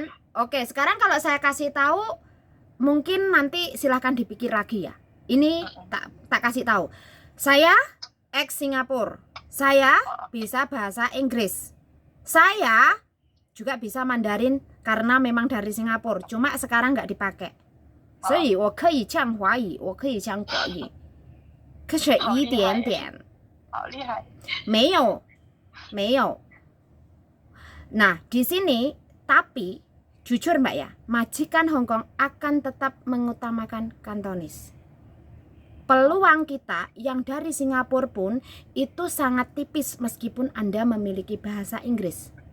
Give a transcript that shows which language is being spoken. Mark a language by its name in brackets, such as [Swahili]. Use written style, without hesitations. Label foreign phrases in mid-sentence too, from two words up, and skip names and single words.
[Indonesian] Oke, sekarang kalau saya kasih tahu, mungkin nanti silahkan dipikir lagi ya. Ini tak kasih tahu. Saya ex Singapura. Saya bisa bahasa Inggris. Saya juga bisa Mandarin karena memang dari Singapura. Cuma sekarang nggak dipakai. [Chinese] 所以我可以讲华语，我可以讲国语，可是一点点。好厉害。 [Indonesian] 没有。Nah, di sini tapi jujur Mbak ya, majikan Hong Kong akan tetap mengutamakan Kantonis. Peluang kita yang dari Singapura pun itu sangat tipis meskipun Anda memiliki bahasa Inggris.